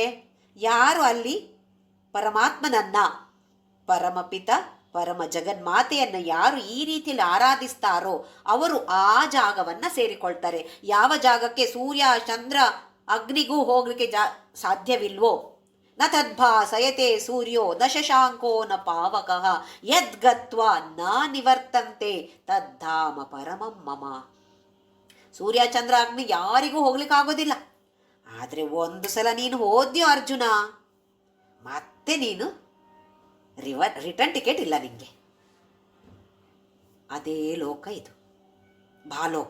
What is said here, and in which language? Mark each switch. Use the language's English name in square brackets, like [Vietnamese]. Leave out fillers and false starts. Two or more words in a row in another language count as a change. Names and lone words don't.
[Kannada] ಯಾರು ಅಲ್ಲಿ ಪರಮಾತ್ಮನನ್ನ, ಪರಮಪಿತ ಪರಮ ಜಗನ್ಮಾತೆಯನ್ನು ಯಾರು ಈ ರೀತಿಯಲ್ಲಿ ಆರಾಧಿಸ್ತಾರೋ ಅವರು ಆ ಜಾಗವನ್ನು ಸೇರಿಕೊಳ್ತಾರೆ. ಯಾವ ಜಾಗಕ್ಕೆ ಸೂರ್ಯ ಚಂದ್ರ ಅಗ್ನಿಗೂ ಹೋಗ್ಲಿಕ್ಕೆ ಸಾಧ್ಯವಿಲ್ವೋ, [Sanskrit] ನ ತದ್ಭಾಸಯತೆ ಸೂರ್ಯೋ ನ ಶಶಾಂಕೋ ನ ಪಾವಕಃ ಯದ್ಗತ್ವಾ ನ ನಿವರ್ತಂತೆ ತದ್ಧಾಮ ಪರಮಂ ಮಮ. [Kannada] ಸೂರ್ಯ ಚಂದ್ರ ಅಗ್ನಿ ಯಾರಿಗೂ ಹೋಗ್ಲಿಕ್ಕಾಗೋದಿಲ್ಲ. ಆದರೆ ಒಂದು ಸಲ ನೀನು ಹೋದ್ಯೋ ಅರ್ಜುನ, ಮತ್ತೆ ನೀನು [English] return ticket [Kannada] ಇಲ್ಲ ನಿಮಗೆ. ಅದೇ ಲೋಕ ಇದು, ಭಾಲೋಕ.